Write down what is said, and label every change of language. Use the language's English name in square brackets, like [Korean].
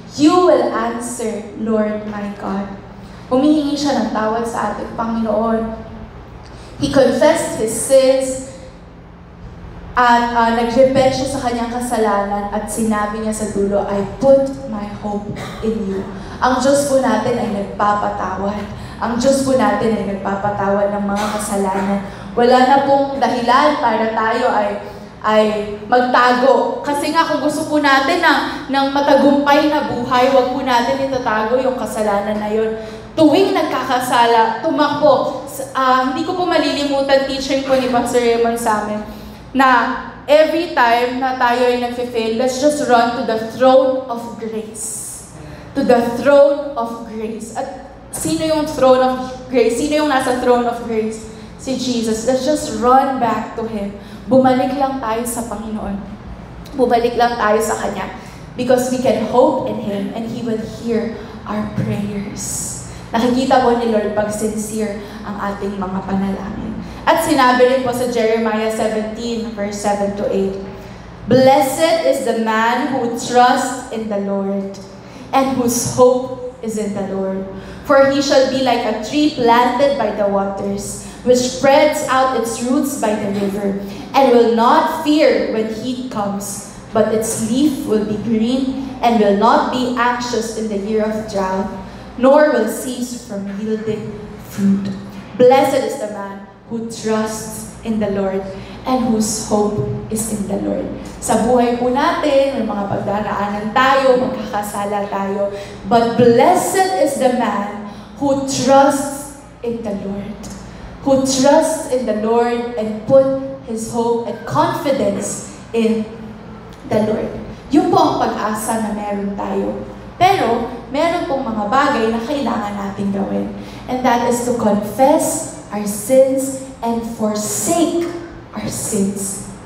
[English] You will answer, Lord my God." [Filipino] Humihingi siya ng tawad sa ating Panginoon. [English] He confessed his sins, [Filipino] at nag-repent siya sa kanyang kasalanan at sinabi niya sa dulo, [English] "I put my hope in you." [Filipino] Ang Diyos po natin ay nagpapatawad. Ang Diyos po natin ay nagpapatawad ng mga kasalanan. Wala na pong dahilan para tayo ay magtago. Kasi nga kung gusto po natin ng matagumpay na buhay, wag po natin itatago yung kasalanan na yun. Tuwing nagkakasala, tumakbo. Hindi ko po malilimutan teaching po ni Pastor Raymond sa amin, na [English] every time [Filipino] na tayo ay nagfe-fail, [English] let's just run to the throne of grace. To the throne of grace. [Filipino] At sino yung throne of grace? Sino yung nasa throne of grace? Si Jesus. [English] Let's just run back to Him. [Filipino] Bumalik lang tayo sa Panginoon. Bumalik lang tayo sa Kanya. [English] Because we can hope in Him and He will hear our prayers. [Filipino] Nakikita po ni Lord pag sincere ang ating mga panalangin. At sinabi rin po sa [English] Jeremiah 17, verse 7 to 8, "Blessed is the man who trusts in the Lord, and whose hope is in the Lord. For he shall be like a tree planted by the waters, which spreads out its roots by the river, and will not fear when heat comes, but its leaf will be green, and will not be anxious in the year of drought, nor will cease from yielding fruit. Blessed is the man who trusts in the Lord and whose hope is in the Lord." [Filipino] Sa buhay po natin, may mga pagdaraanan tayo, magkakasala tayo, [English] but blessed is the man who trusts in the Lord. Who trusts in the Lord and put his hope and confidence in the Lord. [Filipino] Yun po ang pag-asa na meron tayo. Pero, meron pong mga bagay na kailangan natin gawin. [English] And that is to confess our sins and forsake our sins.